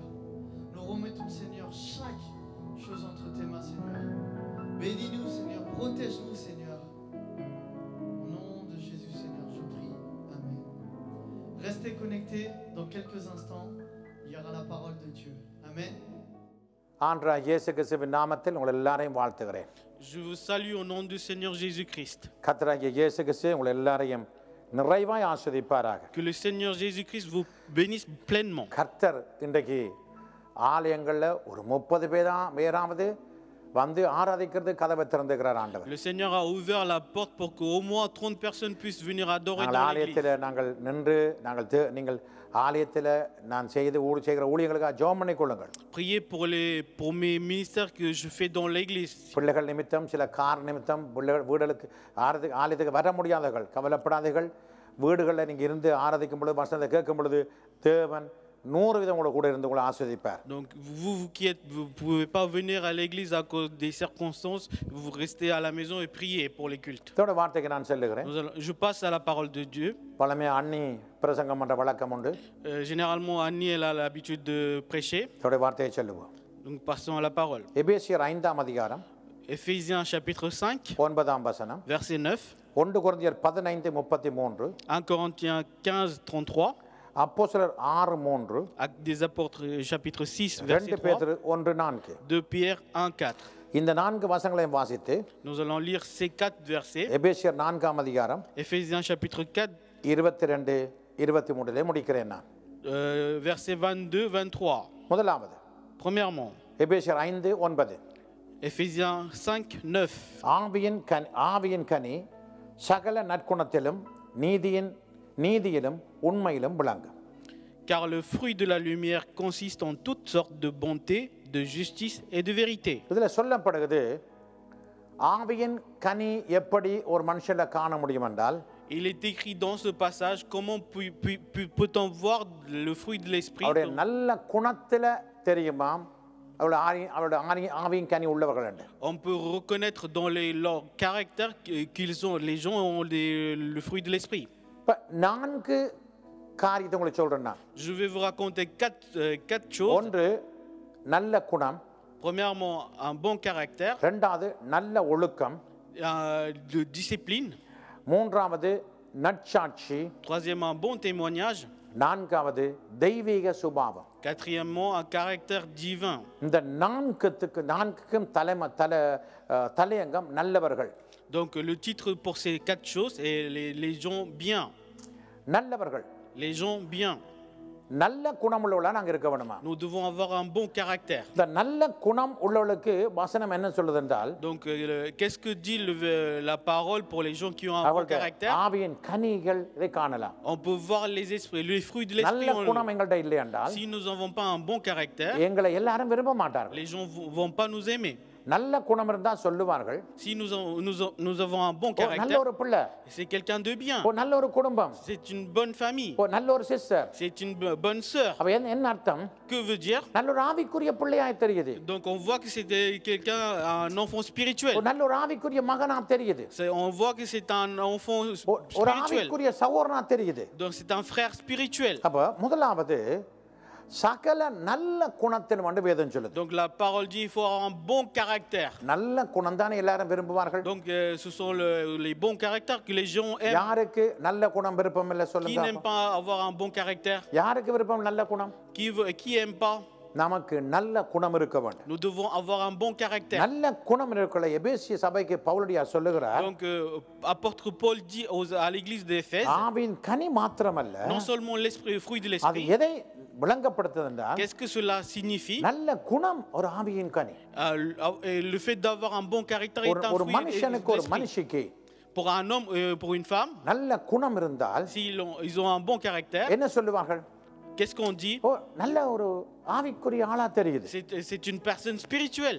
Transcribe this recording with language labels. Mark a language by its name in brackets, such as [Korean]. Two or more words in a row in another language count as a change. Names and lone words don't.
[French] Nous remettons, Seigneur, chaque chose entre tes mains, Seigneur. Bénis-nous, Seigneur, protège-nous, Seigneur. Au nom de Jésus, Seigneur, je prie. Amen. Restez connectés, dans quelques instants, il y aura la parole de Dieu. Amen. [Tamil] ஆண்டவராகிய இயேசு கிறிஸ்துவின் நாமத்தில் உங்கள் எல்லாரையும் வாழ்த்துகிறேன். [French] Je vous salue au nom du Seigneur Jésus-Christ. [Tamil] கர்த்தராகிய இயேசு கிறிஸ்து உங்கள் எல்லாரையும் நிறைவாய் ஆசீர்வதிப்பாராக. [French] Que le Seigneur Jésus-Christ vous bénisse pleinement. [Tamil] கர்த்தர் இன்றைக்கு ஆலயங்களில் ஒரு 30 பேராவது வந்து ஆராதிக்கிறது கதவை திறந்துகிறார் ஆண்டவர். [French] Le Seigneur a ouvert la porte pour qu'au moins 30 personnes puissent venir adorer [Tamil] நாங்கள் [French] dans [Tamil] ஆலயத்தில் [French] l'église. [Tamil] நாங்கள் நின்று நீங்கள் ஆலயத்தில் நான் செய்கிற ஊழியர்களுக்காக ஜெபம் பண்ணிக் கொள்ளுங்கள். [French] Priez pour mes ministères que je fais dans l'église. [Tamil] பிள்ளைகள் நிமித்தம் சில கார் நிமித்தம் வீடுகளுக்கு ஆலயத்துக்கு வர முடியாதவர்கள் கவலைப்படாதீர்கள். வீடுகளில் நீங்கள் இருந்து ஆராதிக்கும் பொழுது வசனத்தை கேட்கும் பொழுது தேவன் 100 விதம் கூட இருந்து உங்களை ஆசீர்வதிப்பார். [French] Donc vous qui êtes, vous pouvez pas venir à l'église à cause des circonstances, vous restez à la maison et priez pour les cultes. [Tamil] இதோட வார்த்தைக்கு நான் சொல்லுகிறேன். [French] Je passe à la parole de Dieu. [Tamil] பழமையா அண்ணி பிரசங்கம் பண்ற வழக்கம் உண்டு. [French] Généralement Annie elle a l'habitude de prêcher. [Tamil] இதோட வார்த்தையை சொல்லுவோம். [French] Donc passons à la parole. [Tamil] எபேசியர் 5ஆம் அதிகாரம் [French] Éphésiens chapitre 5 [Tamil] 9ஆம் வசனம். [French] verset 9. [Tamil] 1 கொரிந்தியர் 15:33. [French] 1 Corinthiens 15:33. [Tamil] அப்போஸ்தலர் 6:3. [French] Actes des apôtres chapitre 6 2 verset 3. [Tamil] பேதுரு 1:4. [French] 2 Pierre 1:4. [Tamil] இந்த 4 வசனங்களையும் வாசித்து [French] Nous allons lire ces 4 versets. [Tamil] எபேசியர் 4ஆம் அதிகாரம் [French] Éphésiens chapitre 4 [Tamil] 22 23 முடிக்கிறேன் நான். [French] verset 22 23. [Tamil] முதலாவது [French] Premièrement, [Tamil] எபேசியர் 5:9. [French] Éphésiens 5:9. [Tamil] ஆவியின் கனி சகல நற்குணத்திலும் நீதியிலும் உண்மையிலும் விளங்கும். [French] Car le fruit de la lumière consiste en toutes sortes de bonté, de justice et de vérité. [Tamil] இதில் சொல்லப்படுகிறது ஆவியின் கனி எப்படி ஒரு மனுஷனை காண முடியும் என்றால், [French] Il est écrit dans ce passage comment peut-on voir le fruit de l'esprit. [Tamil] அவருடைய நல்ல குணத்தில் தெரியுமாம் அவருடைய ஆவியின் கனி உள்ளவர்கள் என்று. [French] On peut reconnaître dans leur caractère qu'ils ont, les gens ont le fruit de l'esprit. [Tamil] இப்போ 4 காரியத்தை உங்களுக்கு சொல்றேன் நான். [French] Je vais vous raconter quatre choses. [Tamil] ஒன்று நல்ல குணம். [French] Premièrement, un bon caractère. [Tamil] இரண்டாவது நல்ல ஒழுக்கம். [French] De discipline. [Tamil] மூன்றாவது நற்சாட்சி. [French] Troisièmement, un bon témoignage. [Tamil] நான்காவது தெய்வீக சுபாவம். [French] Quatrièmement, un caractère divin. [Tamil] இந்த நான்குக்கும் தலையங்கம் நல்லவர்கள். [French] Donc le titre pour ces 4 choses est les gens bien. [Tamil] நல்லவர்கள். [French] Les gens bien. [Tamil] நல்ல குணம் உள்ளவளா நாங்க இருக்க வேணுமா? [French] Nous devons avoir un bon caractère. [Tamil] இந்த நல்ல குணம் உள்ளவளுக்கு வசனம் என்ன சொல்லுது என்றால், [French] Donc qu'est-ce que dit la parole pour les gens qui ont un bon caractère? [Tamil] ஆவியின் கனிகள் இதை காணலாம். [French] On peut voir les esprits, les fruits de l'esprit. [Tamil] நல்ல குணம் எங்கள்ட்ட இல்லை என்றால், [French] Si nous n'avons pas un bon caractère, [Tamil] எங்களை எல்லாரும் விரும்ப மாட்டார்கள். [French] les gens vont pas nous aimer. [Tamil] நல்ல குணம் இருந்தா சொல்லுவார்கள், [French] Si nous avons un bon [Tamil] நல்ல [French] caractère, [Tamil] ஒரு பிள்ளை, [French] c'est quelqu'un de bien. [Tamil] நல்ல ஒரு குடும்பம், [French] C'est une bonne famille. [Tamil] நல்ல ஒரு சிஸ்டர். [French] C'est une bonne sœur. [Tamil] அப்ப என்ன அர்த்தம்? [French] Que veut dire? [Tamil] நல்ல ஒரு ஆவிக்குரிய பிள்ளையாய் தெரியுது. [French] Donc on voit que c'est quelqu'un, un enfant spirituel. [Tamil] நல்ல ஒரு ஆவிக்குரிய மகனா தெரியுது. [French] On voit que c'est un enfant [Tamil] ஒரு [French] spirituel. [Tamil] ஆவிக்குரிய சகோதரனா தெரியுது. [French] Donc c'est un frère spirituel. [Tamil] அப்ப முதலாவது சகல நல்ல குணத்தின் வந்து வேதம் சொல்லுது. [French] Donc la parole dit il faut avoir un bon caractère. [Tamil] நல்ல குணம் தானே எல்லாரும் விரும்புவார்கள். [French] Donc ce sont les bons caractères que les gens aiment. [Tamil] யாருக்கு நல்ல குணம் விருப்பம் இல்ல [French] Qui [Tamil] சொல்லுங்க. [French] n'aime pas avoir un bon caractère? [Tamil] யாருக்கு விருப்பம் நல்ல குணம்? [French] Qui aime pas? [Tamil] நமக்கு நல்ல குணம் இருக்க வேண்டும். [French] Nous devons avoir un bon caractère. [Tamil] நல்ல குணம் இருக்கிற எபேசிய சபைக்கு பவுலடியார் சொல்லுகிறார். [French] Donc apôtre Paul dit à l'église d'Éphèse, [Tamil] ஆவின் கனி மாத்திரமல்ல, [French] non seulement l'esprit, le fruit de [Tamil] அது [French] l'esprit. [Tamil] எதை விளங்கப்படுத்துது என்றால் [French] Qu'est-ce que cela signifie? [Tamil] நல்ல குணம் ஒரு ஆவியின் கனி. [French] Le fait d'avoir un bon caractère est un [Tamil] ஒரு [French] fruit de [Tamil] மனுஷனுக்கு ஒரு [French] l'esprit. [Tamil] மனுஷிக்கு [French] Pour un homme, pour une femme, [Tamil] நல்ல குணம் இருந்தால் [French] ils ont un bon caractère, [Tamil] என்ன சொல்லுவார்கள்? [French] qu'est-ce qu'on dit? [Tamil] ஓ நல்ல ஒரு ஆவிக்குரிய ஆளா தெரியுது. [French] C'est une personne spirituelle.